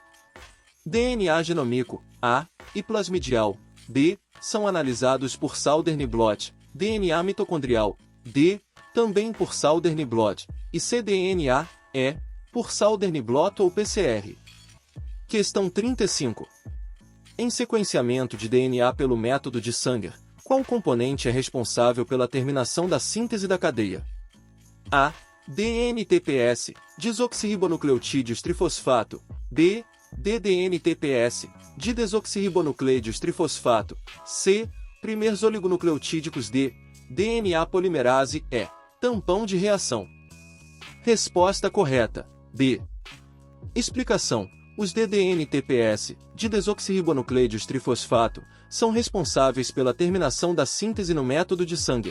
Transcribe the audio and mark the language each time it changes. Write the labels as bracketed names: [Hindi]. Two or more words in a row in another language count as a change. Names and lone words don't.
[Portuguese] DNA genômico, A, e plasmidial, B, são analisados por [English] Southern blot, [Portuguese] DNA mitocondrial, D, também por [English] Southern blot, [Portuguese] e cDNA, E, por [English] Southern blot [Portuguese] ou PCR. Questão 35. Em sequenciamento de DNA pelo método de Sanger, qual componente é responsável pela terminação da síntese da cadeia? A. DNTPS, desoxirribonucleotídeos trifosfato, B. DDNTPS, didesoxirribonucleidos trifosfato, C. Primeiros oligonucleotídicos, D. DNA polimerase, E. Tampão de reação. Resposta correta, B. Explicação. Os DDNTPS, didesoxirribonucleidos trifosfato, são responsáveis pela terminação da síntese no método de Sanger.